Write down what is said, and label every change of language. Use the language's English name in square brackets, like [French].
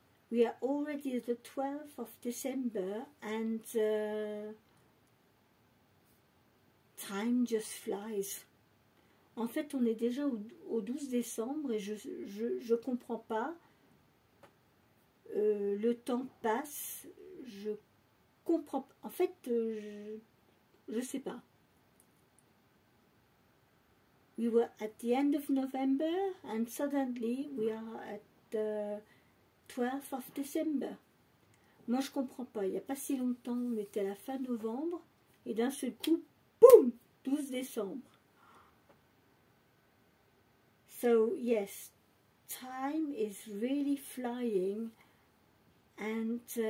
[English] We are already the 12th of December and time just flies. [French] En fait, on est déjà au 12 décembre et je comprends pas. Le temps passe. Je comprends. En fait, je sais pas. [English] We were at the end of November and suddenly we are at the 12th of December. [French] Moi, je comprends pas. Il n'y a pas si longtemps, on était à la fin novembre et d'un seul coup, boum, 12 décembre. [English] So, yes, time is really flying and